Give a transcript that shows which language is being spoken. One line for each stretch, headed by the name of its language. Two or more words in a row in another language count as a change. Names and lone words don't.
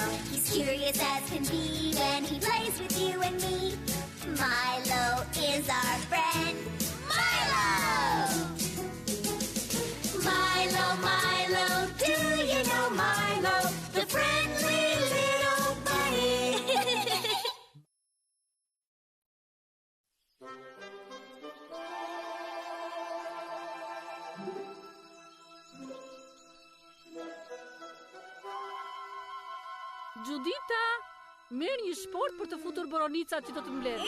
English: He's curious as can be when he plays with you and me. Milo is our friend. Milo! Milo, Milo, do you know Milo, the friendly little bunny?
Albanian: Judita, merr një shport për të futur boronicat që do të mbledh.